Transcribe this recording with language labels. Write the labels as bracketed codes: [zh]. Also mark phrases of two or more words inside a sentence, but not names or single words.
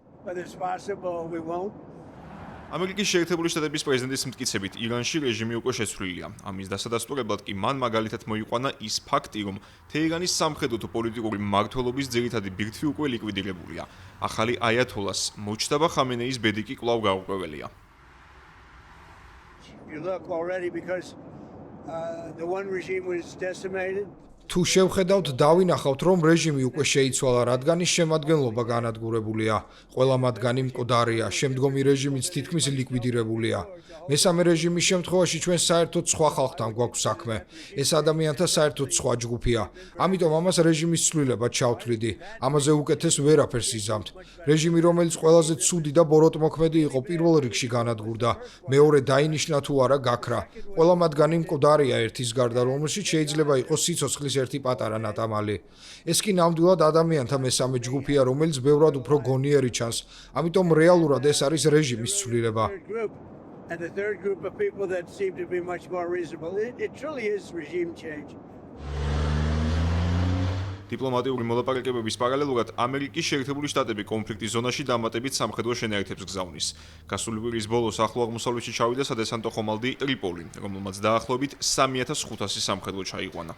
[ka] ამერიკის შეერთებული შტატების პრეზიდენტის მტკიცებით, ირანში რეჟიმი უკვე შეცვლილია. ამის დასადასტურებლად კი მან მაგალითად მოიყვანა ის ფაქტი, რომ თეირანის სამხედრო თუ პოლიტიკური მმართველობის ძირითადი ბირთვი უკვე ლიკვიდირებულია. ახალი აიათოლას მოჯტაბა ხამენეის ბედი კი კვლავ გაურკვეველია. [en] You look already because the one regime was decimated. [ka] თუ შევხედავთ, დავინახავთ, რომ რეჟიმი უკვე შეიცვალა, რადგან ის შემადგენლობა განადგურებულია. ყველა მათგანი მკვდარია, შემდგომი რეჟიმიც თითქმის ლიკვიდირებულია. მესამე რეჟიმის შემთხვევაში ჩვენ საერთოდ სხვა ხალხთან გვაქვს საქმე. ეს ადამიანთა საერთოდ სხვა ჯგუფია. ამიტომ ამას რეჟიმის ცვლილება ჩავთვლიდი. ამაზე უკეთეს ვერაფერს იზამთ. რეჟიმი, რომელიც ყველაზე ცუდი და ბოროტმოქმედი იყო, პირველ რიგში განადგურდა. მეორე დაინიშნა თუ არა გაქრა. ყველა მათგანი მკვდარია ერთის გარდა, რომელშიც შეიძლება იყოს სიცოცხლის ერთი პატარა ნატამალი. ეს კი ნამდვილად ადამიანთა მესამე ჯგუფია, რომელიც ბევრად უფრო გონიერი ჩანს. ამიტომ რეალურად ეს არის რეჟიმის ცვლილება. [en] And the third group of people that seem to be much more reasonable. It truly is regime change. [ka] დიპლომატიური მოლაპარაკებების პარალელურად ამერიკის შეერთებული შტატები კონფლიქტის ზონაში დამატებით სამხედრო შენაერთებს გზავნის. გასული კვირის ბოლოს ახლო აღმოსავლეთში ჩავიდა სადესანტო ხომალდი ტრიპოლი, რომელმაც დაახლოებით 3500 სამხედრო ჩაიყვანა.